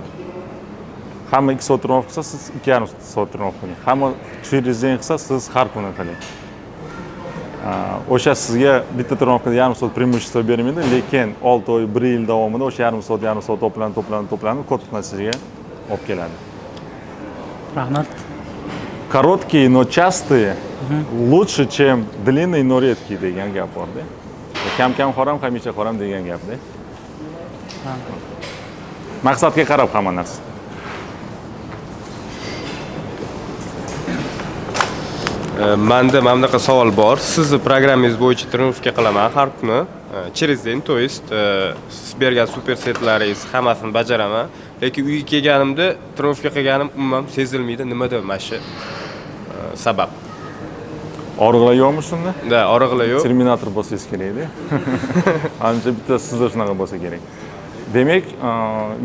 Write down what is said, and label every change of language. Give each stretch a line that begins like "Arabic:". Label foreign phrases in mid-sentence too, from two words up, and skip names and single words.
Uzbek: Hamma 2 soat trenirovka qilsa, siz 2,5 soat trenirovka qiling. Hamma 4 qilsa, siz har kuni qiling. O'sha sizga bitta trenirovkada yarim soat преимущество bermaydi, lekin 6 oy, 1 yil davomida o'sha yarim soat to'planib katta natijaga olib keladi. Rahmat.
Russian: Короткие, но частые лучше, чем длинные, но редкие
Uzbek: degan gap bor-da. Kam xoram, hamisha xoram degan gap-da. Maqsadga qarab hamma narsa. Menda mana bunaqa savol bor. Sizni programmangiz bo'yicha trenirovka qilaman har kuni.
Russian: Через день, то есть
Uzbek: siz bergan super setlaringiz hammasini bajaraman. Lekin uyga kelganimda trenirovka qilganim umuman sezilmaydi. Nimada mana shu sabab? Og'riqlar yo'qmi shunda? Da, og'riqlar yo'q. Terminator bo'lsangiz kerak-da. Ancha bitta sizda shunaqa bo'lsa kerak.